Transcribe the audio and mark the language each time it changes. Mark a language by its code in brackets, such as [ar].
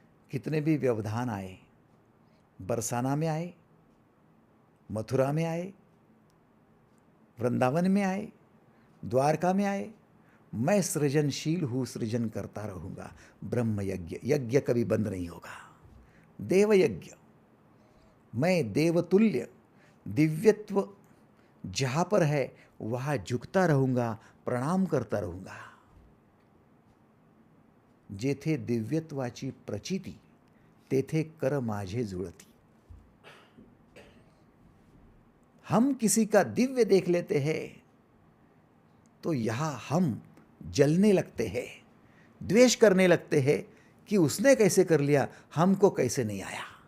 [hi] कितने भी व्यवधान आए, बरसाना में आए, मथुरा में आए, वृंदावन में आए, द्वारका में आए, मैं सृजनशील हूँ, सृजन करता रहूँगा। ब्रह्म यज्ञ, यज्ञ कभी बंद नहीं होगा। देव यज्ञ, मैं देवतुल्य दिव्यत्व जहाँ पर है वहाँ झुकता रहूँगा, प्रणाम करता रहूँगा। [mr] जेथे दिव्यत्वाची प्रचिती तेथे कर माझे जुळती। [hi] हम किसी का दिव्य देख लेते हैं तो यहाँ हम जलने लगते हैं, द्वेष करने लगते हैं कि उसने कैसे कर लिया, हमको कैसे नहीं आया।